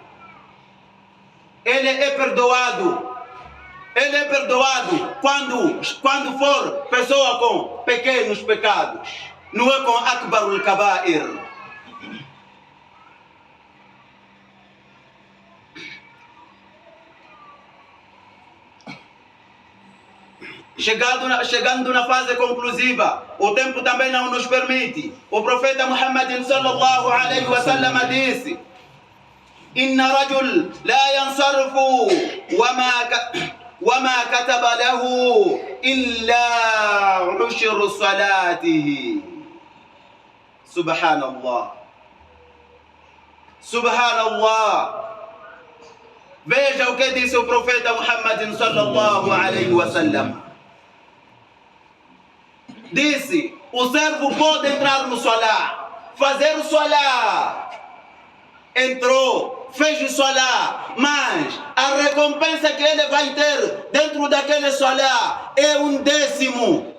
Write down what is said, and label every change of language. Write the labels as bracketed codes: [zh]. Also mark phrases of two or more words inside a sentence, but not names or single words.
[pt] Ele é perdoado quando for pessoa com pequenos pecados, não é com [ar] أكبر الكبائر. [pt] Chegando na fase conclusiva, o tempo também não nos permite. O profeta Muhammad [ar] صلى الله عليه وسلم disse: إن رجل لا ينصرف وما كتب له إلا عشر صلاته. [pt] Subhanallah. Veja o que disse o profeta Muhammad [ar] صلى الله عليه وسلم. [pt] Disse: o servo pode entrar no salat, fazer o salat, entrou, fez o salat, mas a recompensa que ele vai ter dentro daquele salat é 1/10.